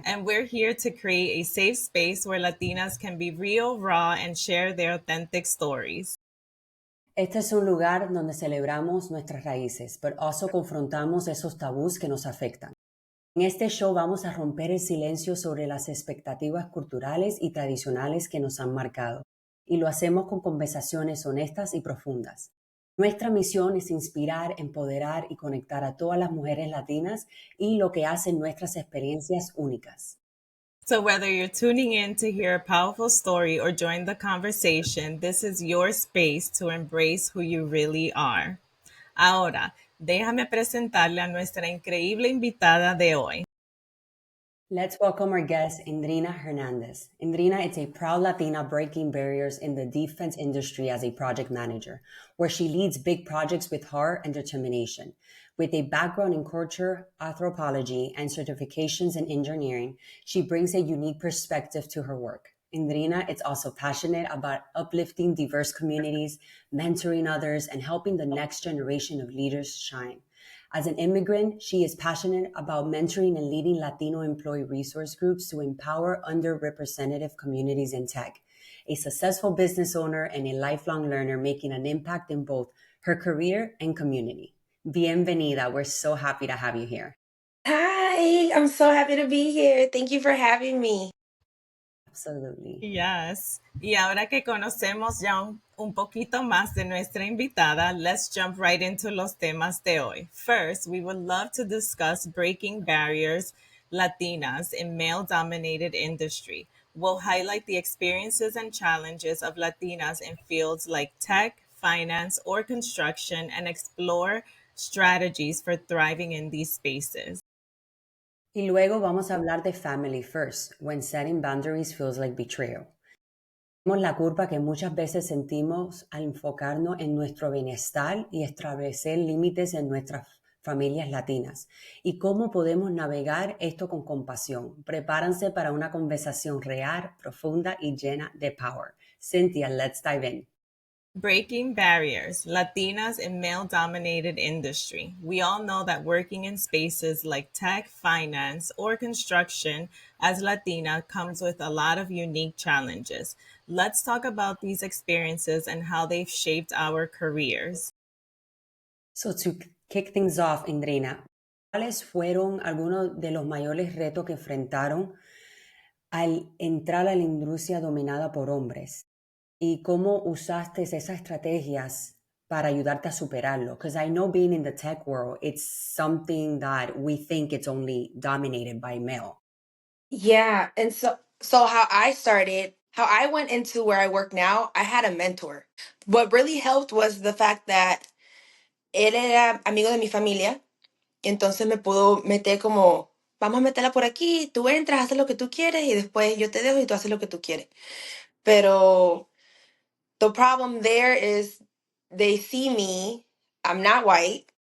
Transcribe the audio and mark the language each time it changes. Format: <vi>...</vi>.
<en>and we're here to create a safe space where Latinas can be real, raw, and share their authentic stories.</en> <es>Este es un lugar donde celebramos nuestras raíces, pero</es> <en>also</en> <es>confrontamos esos tabús que nos afectan. En este show vamos a romper el silencio sobre las expectativas culturales y tradicionales que nos han marcado, y lo hacemos con conversaciones honestas y profundas. Nuestra misión es inspirar, empoderar y conectar a todas las mujeres latinas y lo que hacen nuestras experiencias únicas.</es> <en>So, whether you're tuning in to hear a powerful story or join the conversation, this is your space to embrace who you really are.</en> <es>Ahora, déjame presentarle a nuestra increíble invitada de hoy.</es> <en>Let's welcome our guest, Endrina Hernandez. Endrina is a proud Latina breaking barriers in the defense industry as a project manager, where she leads big projects with heart and determination. With a background in culture, anthropology, and certifications in engineering, she brings a unique perspective to her work. Endrina is also passionate about uplifting diverse communities, mentoring others, and helping the next generation of leaders shine. As an immigrant, she is passionate about mentoring and leading Latino employee resource groups to empower underrepresented communities in tech. A successful business owner and a lifelong learner making an impact in both her career and community.</en> <es>Bienvenida.</es> <en>We're so happy to have you here. Hi, I'm so happy to be here. Thank you for having me. Absolutely. Yes.</en> <es>Y ahora que conocemos ya un poquito más de nuestra invitada,</es> <en>let's jump right into</en> <es>los temas de hoy.</es> <en>First, we would love to discuss breaking barriers Latinas in male-dominated industry. We'll highlight the experiences and challenges of Latinas in fields like tech, finance, or construction and explore strategies for thriving in these spaces.</en> <es>Y luego vamos a hablar de</es> <en>family first, when setting boundaries feels like betrayal.</en> <es>Tenemos la culpa que muchas veces sentimos al enfocarnos en nuestro bienestar y establecer límites en nuestras familias latinas. ¿Y cómo podemos navegar esto con compasión? Prepárense para una conversación real, profunda y llena de</es> <en>power. Cynthia, let's dive in. Breaking barriers, Latinas in male dominated industry. We all know that working in spaces like tech, finance, or construction as Latina comes with a lot of unique challenges. Let's talk about these experiences and how they've shaped our careers. So to kick things off,</en> <es>Endrina, ¿cuáles fueron algunos de los mayores retos que enfrentaron al entrar a la industria dominada por hombres? ¿Y cómo usaste esas estrategias para ayudarte a superarlo?</es> <en>Because I know being in the tech world, it's something that we think it's only dominated by male. Yeah, and so how I went into where I work now, I had a mentor. What really helped was the fact that</en> <es>él era amigo de mi familia, y entonces me pudo meter como, vamos a meterla por aquí, tú entras, haces lo que tú quieres y después yo te dejo y tú haces lo que tú quieres. Pero</es> <en>the problem there is they see me, I'm not white.</en>